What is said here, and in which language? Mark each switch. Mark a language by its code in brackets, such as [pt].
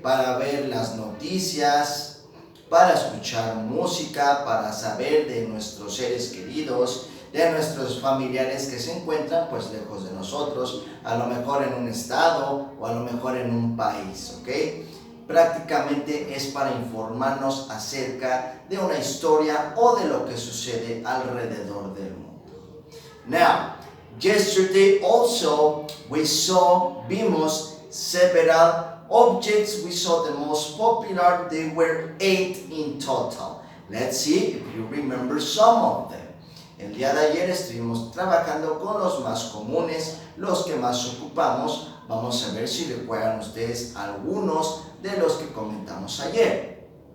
[es] Para ver las noticias, para escuchar música, para saber de nuestros seres queridos, de nuestros familiares que se encuentran pues lejos de nosotros, a lo mejor en un estado o a lo mejor en un país, ¿ok? Prácticamente es para informarnos acerca de una historia o de lo que sucede alrededor del mundo. [en] Now, yesterday also vimos several objects. We saw the most popular. They were 8 in total. Let's see if you remember some of them. [es] El día de ayer estuvimos trabajando con los más comunes, los que más ocupamos. Vamos a ver si recuerdan ustedes algunos de los que comentamos ayer.